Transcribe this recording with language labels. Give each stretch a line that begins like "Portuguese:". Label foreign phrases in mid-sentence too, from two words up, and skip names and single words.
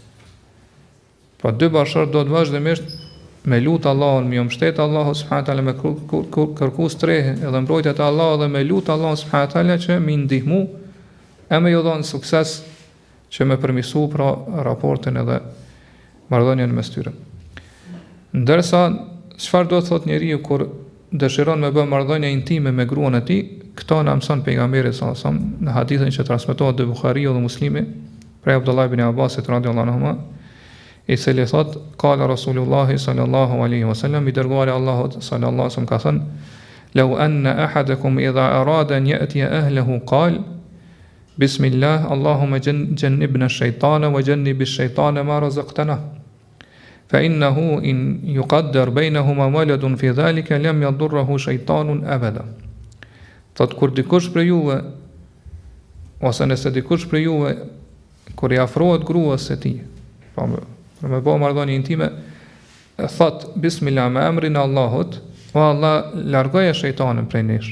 Albanian: Po dy bashkë do të vazhdimisht me lutë Allahun, me mbështet Allahu
Arabic: سبحانه وتعالى,
Albanian: me kërku strehë edhe mbrojtje te Allahu, dhe me lutë Allahun
Arabic: سبحانه وتعالى
Albanian: që më ndihmu e me ju dhënë sukses që me përmirësu pra raportin edhe marrëdhënien mes tyre. Ndërsa çfarë do të thotë njeriu kur dëshiron me bë marrëdhënie intime me gruan e tij, këto na mëson pejgamberi
Arabic: صلى الله عليه وسلم
Albanian: në hadithin që transmetohet te Buhariu dhe Muslimi prej Abdullah ibn Abbasit
Arabic: رضي الله عنه,
Albanian: i cili thot
Arabic: قال رسول الله صلى الله عليه وسلم,
Albanian: i dërguari Allahut
Arabic: صلى الله عليه وسلم
Albanian: ka thënë
Arabic: لو أن أحدكم إذا أراد أن يأتي أهله قال بسم الله اللهم جنبنا الشيطان وجنب الشيطان ما رزقتنا فإنه إن يقدر بينهما ولد في ذلك لم يضره شيطان أبدا. Thot kur dikush prej juve, ose nëse dikush prej juve kur i afrohet gruas së tij, për me bëu marrëdhënie intime, thot bismillah me emrin e Allahut, o Allah largoje shejtanin prej nesh.